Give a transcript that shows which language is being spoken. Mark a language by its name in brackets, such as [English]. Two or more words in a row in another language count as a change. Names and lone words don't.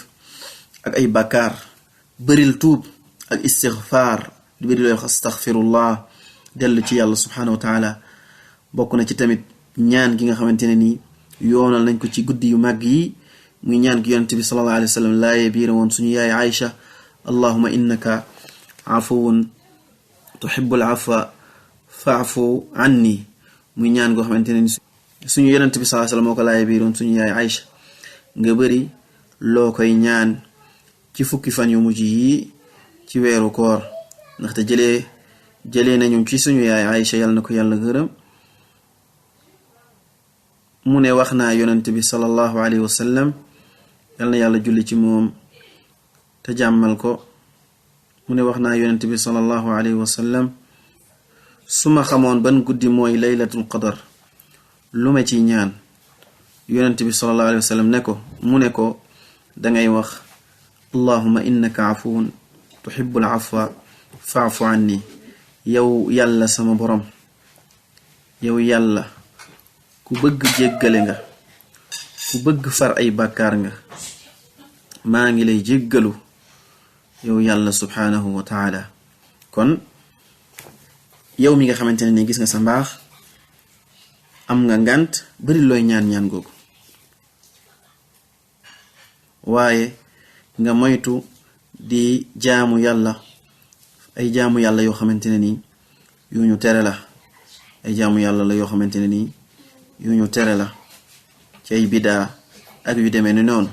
[Wolof] ak ay bakkaar bëril tuub ak istighfar di bëri looy wax astaghfirullah dellu ci yàlla [Arabic] سبحانه وتعالى [Wolof] bokk na ci tamit ñaan gi nga xamante ne ni yoonal nañ ko ci guddi yu màgg yi muy ñaan gi yonent bi [Arabic] صلى الله عليه وسلم [Wolof] laaye biira woon suñu yaay Aïcha [Arabic] اللهم إنك عفو تحب العفو فاعف عني [Wolof] muy ñaan goo xamante ne ni suñu yonent bi [Arabic] صلى الله عليه وسلم [Wolof] moo ko laaye biiroon suñu yaay Aïcha nga bëri loo koy ñaan ci fukki fan yu mujj yi ci weeru koor ndaxte jëlee nañu ci suñu yaay Aïcha yàlla na ko yàlla gërëm mu ne wax naa yonent bi [Arabic] صلى الله عليه وسلم [Wolof] yàlla na yàlla julli ci moom te jàmmal ko mu ne wax naa yonent bi [Arabic] صلى الله عليه وسلم [Wolof] su ma xamoon ban guddi mooy [Arabic] ليلة القدر [Wolof] lu ma ci ñaan yonent bi [Arabic] صلى الله عليه وسلم [Wolof] ne ko mu ne ko dangay wax [Arabic] اللهم إنك عفو تحب العفو فاعف عني [Wolof] yow yàlla sama borom yow yàlla ku bëgg jéggale nga ku bëgg far ay bàkkaar nga maa ngi lay jéggalu yow yàlla [Arabic] سبحانه وتعالى. [Wolof] kon yow mi nga xamante ne ni gis nga sa mbaax am nga ngànt bari looy ñaan googu, waaye nga moytu di jaamu yàlla ay jaamu yàlla yoo xamante ne ni yu ñu tere la, ay jaamu yàlla la yoo xamante ne ni yu ñu tere la ci ay bidaa ak yu demee ni noonu.